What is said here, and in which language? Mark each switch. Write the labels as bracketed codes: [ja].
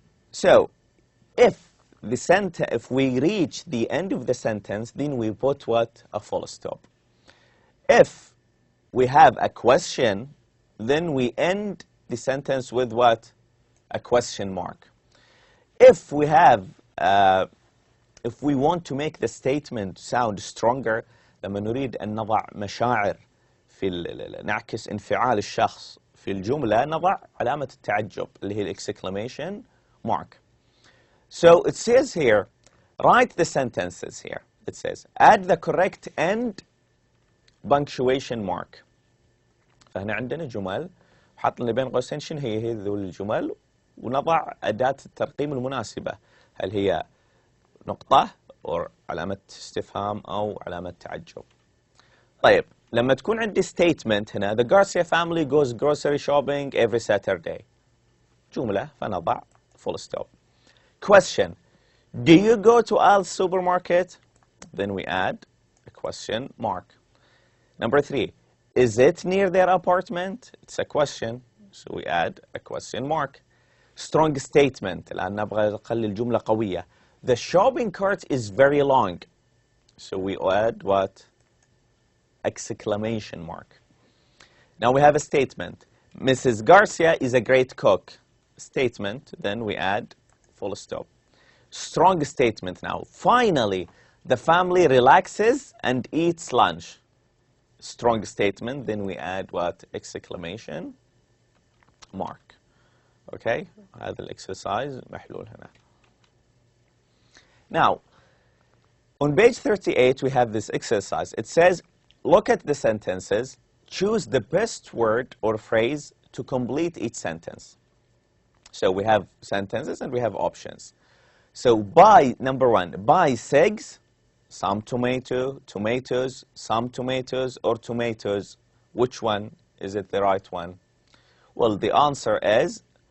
[en] So, if we reach the end of the sentence, then we put what? A full stop. If we have a question, then we end the sentence with what? A question mark. If we have, if we want to make the statement sound stronger, [ar] لما نريد أن نضع مشاعر نعكس انفعال الشخص في الجملة، نضع علامة التعجب اللي هي [en] exclamation mark. So it says here, write the sentences here. It says, add the correct end punctuation mark. [ar] فهنا عندنا جمل حط لنا بين قوسين شنو هي ذول الجمل ونضع أداة الترقيم المناسبة. هل هي نقطة أو علامة استفهام أو علامة تعجب. طيب لما تكون عندي [en] statement [ar] هنا, [en] the Garcia family goes grocery shopping every Saturday. [ar] جملة فنضع [en] full stop. Question, do you go to Al's supermarket? Then we add a question mark. Number 3, is it near their apartment? It's a question, so we add a question mark. Strong statement, [ar] الآن نبغى نخلي الجملة قوية. [en] The shopping cart is very long, so we add what? Exclamation mark. Now we have a statement. Mrs. Garcia is a great cook. Statement, then we add full stop. Strong statement now. Finally, the family relaxes and eats lunch. Strong statement, then we add what? Exclamation mark. Okay? [ar] هذا الexercise محلول هنا. [en] Now, on page 38, we have this exercise. It says, look at the sentences, choose the best word or phrase to complete each sentence. So we have sentences and we have options. So buy, number 1, buy 6, some tomato, tomatoes, some tomatoes, or tomatoes. Which one is it the right one? Well, the answer is